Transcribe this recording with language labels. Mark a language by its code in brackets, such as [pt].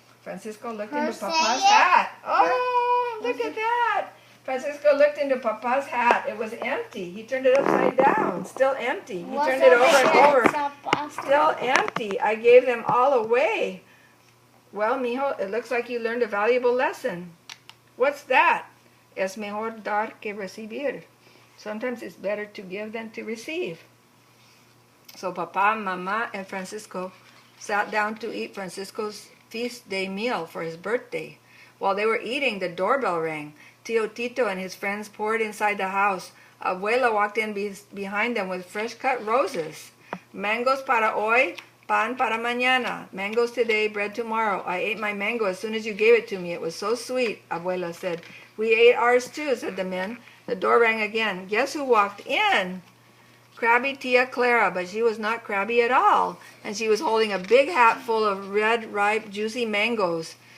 [en] Francisco looked into Papa's hat. "Oh, look at that." Francisco looked into Papa's hat. It was empty. He turned it upside down. Still empty. He turned it over and over. Still empty. "I gave them all away." Well, mijo, it looks like you learned a valuable lesson. What's that? [es] Es mejor dar que recibir. [en] Sometimes it's better to give than to receive. So Papa, Mama, and Francisco sat down to eat Francisco's feast day meal for his birthday. While they were eating, the doorbell rang. Tio Tito and his friends poured inside the house. Abuela walked in behind them with fresh-cut roses. [es] Mangoes para hoy, pan para mañana. [en] Mangoes today, bread tomorrow. I ate my mango as soon as you gave it to me. It was so sweet, Abuela said. We ate ours too, said the men. The door rang again. Guess who walked in? Crabby Tia Clara, but she was not crabby at all, and she was holding a big hat full of red, ripe, juicy mangoes.